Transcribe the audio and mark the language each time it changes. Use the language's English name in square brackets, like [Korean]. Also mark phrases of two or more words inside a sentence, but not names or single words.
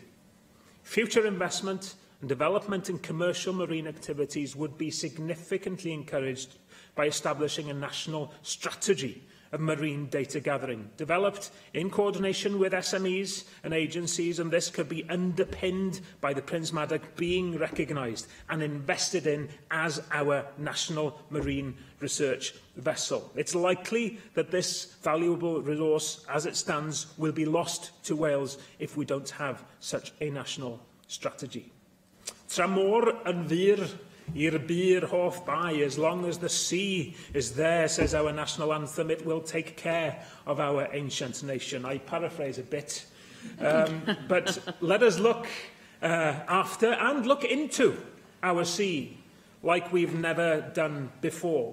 [English] Future investment and development in commercial marine activities would be significantly encouraged by establishing a national strategy of marine data gathering, developed in coordination with SMEs and agencies, and this could be underpinned by the Prince Madog being recognised and invested in as our national marine research vessel. It's likely that this valuable resource, as it stands, will be lost to Wales if we don't have such a national strategy. [Welsh] Tra mor yn fyr i'r byr hoff bai, [English] as long as the sea is there, says our national anthem, it will take care of our ancient nation. I paraphrase a bit. But let us look after and look into our sea like we've never done before.